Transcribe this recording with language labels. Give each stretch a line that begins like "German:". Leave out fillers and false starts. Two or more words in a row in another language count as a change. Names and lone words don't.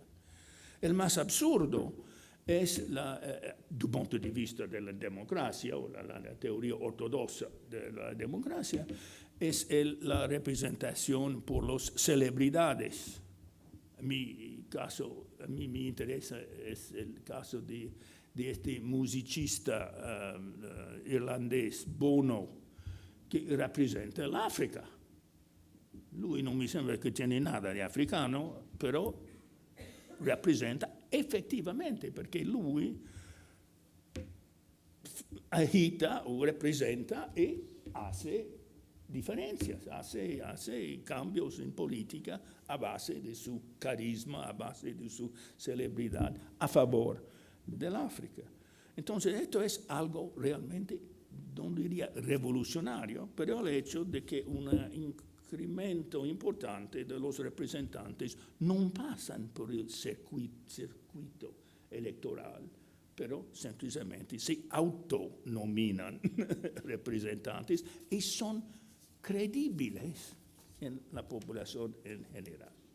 Spanish: El más absurdo es, du punto de vista de la democracia, o la teoría ortodoxa de la democracia, es la representación por las celebridades. A mí me interesa es el caso de este musicista irlandés, Bono, que representa el África.
Italian: Lui non mi sembra che tiene nada di africano, però rappresenta effettivamente, perché lui agita
Spanish: o representa e hace diferencias, hace cambios en política a base de su carisma, a base de su celebridad, a favor del África. Entonces, esto es algo realmente, no diría revolucionario, pero el hecho de que un incremento importante de los representantes no pasan por el circuito electoral, pero sencillamente se autonominan representantes y son credibles en la población en general.